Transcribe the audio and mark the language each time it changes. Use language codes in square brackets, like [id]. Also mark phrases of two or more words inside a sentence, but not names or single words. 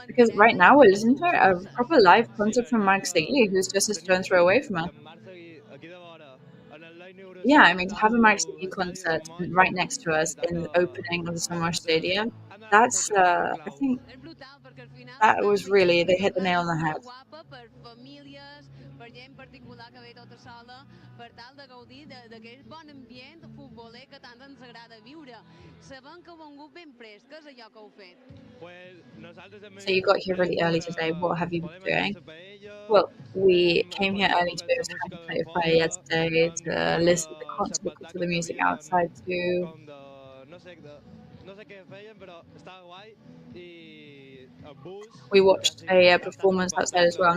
[en] Because right now we're listening to a proper live concert from SIGUE, who's just a stone's throw away from us. Yeah, I mean, to have a SIGUE concert right next to us in the opening of the Summer Stadium, that's, I think, that was really, they hit the nail on the head. [ca] Per gent particular que ve tota sola per tal de gaudir d'aquell bon ambient futboler que tant ens agrada viure. Sabem que heu vengut ben prest. Què és allò que heu fet? [en] So you got here really early today. What have you been doing? Well, we came here early to be able to have a play of paella today, to listen to the music outside too. We watched a performance outside as well.